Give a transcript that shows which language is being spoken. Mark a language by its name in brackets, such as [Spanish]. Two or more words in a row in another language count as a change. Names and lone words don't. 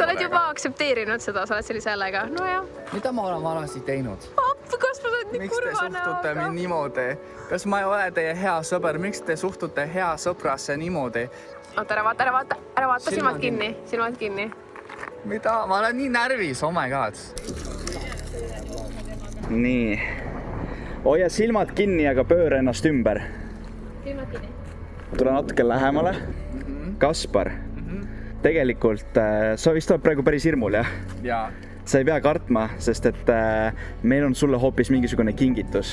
[Estonian] Sa oled juba aktsepteerinud seda, sa oled sellise häälega. No jah. Mida ma olen valesti teinud? Kaspar, sa oled nii Miks te kurva suhtute näoga. mind niimoodi? Kas ma ei ole teie hea sõber? Miks te suhtute hea sõbrasse niimoodi? Oota, ära vaata, silmad kinni. Mida? Ma olen nii närvis, [English] oh my god. [Estonian] Nii. Hoia silmad kinni, aga pööra ennast ümber. Silmad kinni. Tule natuke lähemale. Kaspar, tegelikult sa vist oled praegu päris hirmul, jah? Ja. Sa ei pea kartma, sest et meil on sulle hoopis mingisugune kingitus.